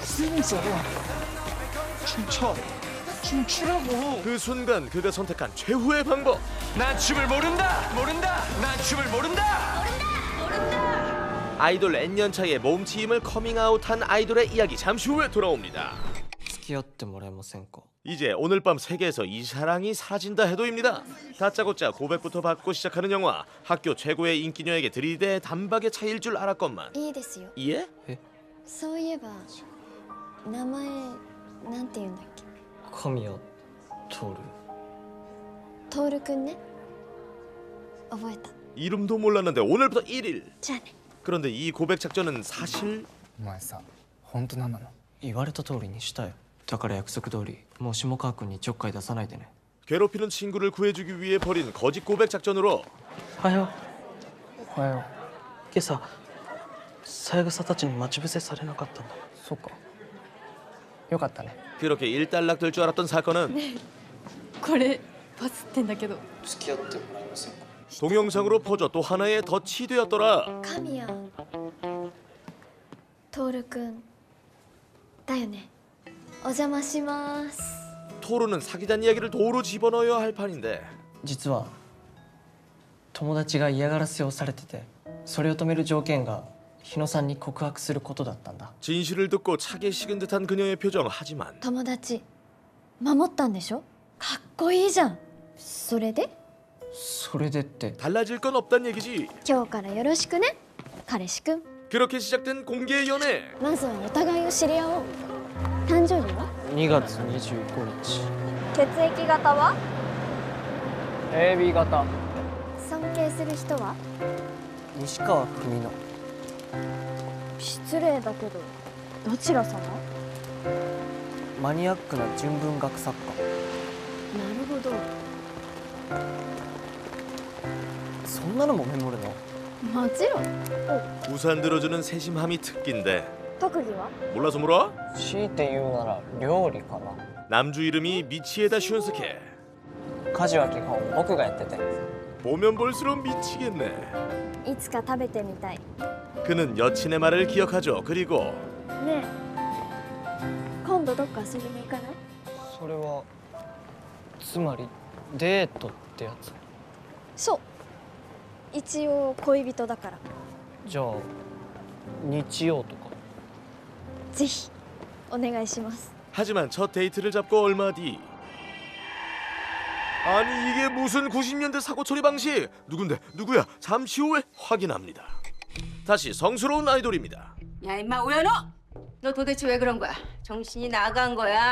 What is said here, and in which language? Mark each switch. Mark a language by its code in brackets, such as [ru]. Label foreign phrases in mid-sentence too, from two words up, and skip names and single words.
[ko] 춤추라고. 그 순간 그가 선택한 최후의 방법. 난 춤을 모른다. 난 춤을 모른다. 아이돌 N년 차에 몸치임을 커밍아웃한 아이돌의 이야기 잠시 후에 돌아옵니다. [ja] 付き合ってもらえませんか? [ko] 이제 오늘 밤 세계에서 이 사랑이 사라진다 해도입니다. 다짜고짜 고백부터 받고 시작하는 영화. 학교 최고의 인기녀에게 들이대 단박에 차일 줄 알았건만. [ja] いいですよ。 [ko] 예? [ja] そういえば名前なんて言うんだっけ。神谷徹。トールくんね。覚えた。 [ko] 이름도 몰랐는데 오늘부터 1일. [ja] じゃあね。 [ko] 그런데 이 고백 작전은 사실 [ja] お前さ、本当なんなの？言われた通りにしたよ。だから約束通りもう下川君にちょっかい出さないでね。 [ko] 괴롭히는 친구를 구해주기 위해 벌인 거짓 고백 작전으로 [ja] おはよう。おはよう。今朝三枝たちに待ち伏せされなかったんだ。そうか。よかったね。 [ko] 그렇게 일단락될 줄 알았던 사건은 [ja] これバズってんだけど。付き合ってもらえませんか? [ko] 동영상으로 퍼져 또 하나의 덫이 되었더라. [ja] 神谷トールくんだよね。お邪魔します。 [ko] 토르는 사기단 이야기를 도로 집어넣어야 할 판인데 [ja] 実は友達が嫌がらせをされてて、それを止める条件が日野さんに告白することだったんだ。 [ko] 진실을 듣고 차게 식은 듯한 그녀의 표정. 하지만 [ja] 友達守ったんでしょ。かっこいいじゃん。それでそれでって [ko] 달라질 건 없단 얘기지. [ja] 今日からよろしくね彼氏くん。 [ko] 그렇게 시작된 공개 연애. [ja] まずはお互いを知り合おう。誕生日は 2月25日。血液型は AB 型。尊敬する人は西川文乃。失礼だけどどちら様。マニアックな純文学作家。なるほほど。そんなのもメモるの？もちろん。 [ko] 우산 들어주는 세심함이 특기인데 [ja] 特技は？ [ko] 몰라서 물어? [ja] 強いて言うなら料理かな。 [ko] 남주 이름이 미치에다 슌스케. [ja] 家事は基本僕がやってて。 [ko] 보면 볼수록 미치겠네. [ja] いつか食べてみたい。 [ko] 그는 여친의 말을 기억하죠. 그리고 [ja] ねえ、今度どっか遊びに行かない？それはつまりデートってやつ？そう。一応恋人だから。じゃあ日曜とか？ぜひお願いします。 [ko] 하지만 첫 데이트를 잡고 얼마 뒤 아니 이게 무슨 90년대 사고 처리 방식? 누군데? 누구야? 잠시 후에 확인합니다. 다시 성스러운 아이돌입니다. 야 임마 우연호! 너 도대체 왜 그런 거야? 정신이 나간 거야?